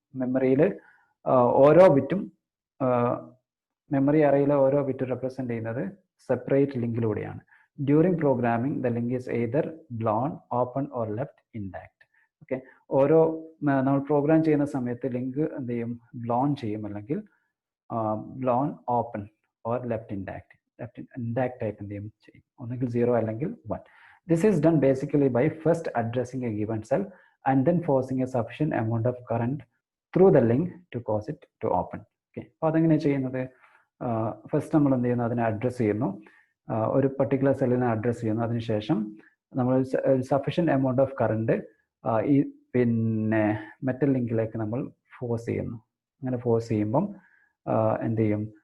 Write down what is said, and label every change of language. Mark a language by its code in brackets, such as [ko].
[ml] മെമ്മറിയിൽ ഓരോ ബിറ്റും, മെമ്മറി അറേയിലെ ഓരോ ബിറ്റും റെപ്രസെൻറ്റ് ചെയ്യുന്നത് separate ലിങ്കിലൂടെയാണ്. [en] During programming the link is either blown, open or left intact. [ml] Okay, ഓരോ നമ്മൾ പ്രോഗ്രാം ചെയ്യുന്ന സമയത്ത് ലിങ്ക് എന്ത് ചെയ്യും? ബ്ലോൺ ചെയ്യും, അല്ലെങ്കിൽ [en] Blown, open or left intact. [ml] Left intact ആയിട്ട് എന്ത് ചെയ്യും? ഒന്നുകിൽ 0 അല്ലെങ്കിൽ 1. [en] This is done basically by first addressing a given cell and then forcing a sufficient amount of current through the link to cause it to open. [ml] Okay, അപ്പോൾ അതെങ്ങനെയാണ് ചെയ്യുന്നത്? First നമ്മൾ എന്ത് ചെയ്യുന്നു? അതിനെ അഡ്രസ്സ് ചെയ്യുന്നു, ഒരു പർട്ടിക്കുലർ സെല്ലിനെ അഡ്രസ്സ് ചെയ്യുന്നു. അതിനുശേഷം നമ്മൾ [en] sufficient amount of current [ml] ഈ പിന്നെ മെറ്റൽ ലിങ്കിലേക്ക് നമ്മൾ ഫോഴ്സ് ചെയ്യുന്നു. അങ്ങനെ ഫോഴ്സ് ചെയ്യുമ്പം എന്ത് ചെയ്യും?